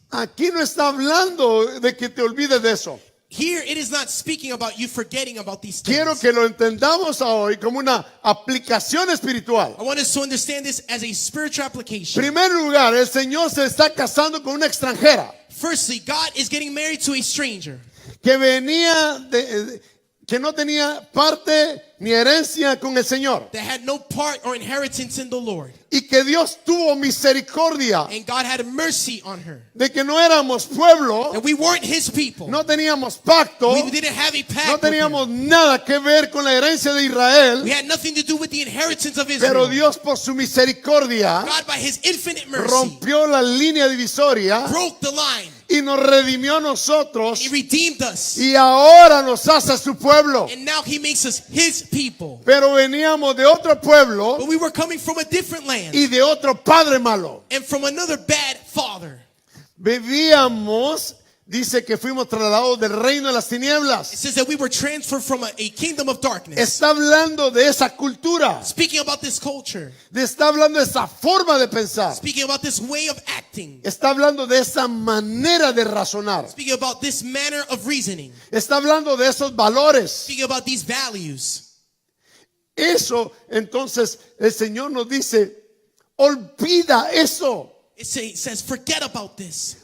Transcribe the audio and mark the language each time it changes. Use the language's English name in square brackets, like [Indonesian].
[Spanish] Aquí no está hablando de que te olvides de eso. [English] Here it is not speaking about you forgetting about these things. [Spanish] Quiero que lo entendamos hoy como una aplicación espiritual. [English] I want us to understand this as a spiritual application. [Spanish] En primer lugar, el Señor se está casando con una extranjera [English] Firstly, God is getting married to a stranger [Spanish] que que no tenía parte ni herencia con el Señor, [English] that had no part or inheritance in the Lord. [Spanish] y que Dios tuvo misericordia [English] And God had mercy on her. [Spanish] de que no éramos pueblo, [English] And we weren't his people. [Spanish] no teníamos pacto, [English] We didn't have a pact [Spanish] no [English] with him. [Spanish] teníamos nada que ver con la herencia de Israel, [English] We had nothing to do with the inheritance of Israel. [Spanish] pero Dios por su misericordia [English] God, by his infinite mercy, [Spanish] rompió la línea divisoria [English] broke the line. [Spanish] y nos redimió a nosotros, [English] He redeemed us. [Spanish] y ahora nos hace su pueblo. [English] And now he makes us his people. [Spanish] Pero veníamos de otro pueblo [English] But we were coming from a different land [Spanish] y de otro padre malo. [English] and from another bad father. [Spanish] Vivíamos, dice que fuimos trasladados del reino de las [English] It [Spanish] tinieblas. [English] says that we were transferred from a kingdom of darkness. [Spanish] Está hablando de esa cultura, [English] Speaking about this culture, [Spanish] está hablando de esa forma de pensar, [English] speaking about this way of acting, [Spanish] está hablando de esa manera de razonar, [English] speaking about this manner of reasoning, [Spanish] está hablando de esos valores. [English] speaking about these values. [Spanish] Eso, entonces, el Señor nos dice, olvida eso, [English] It says, forget about this.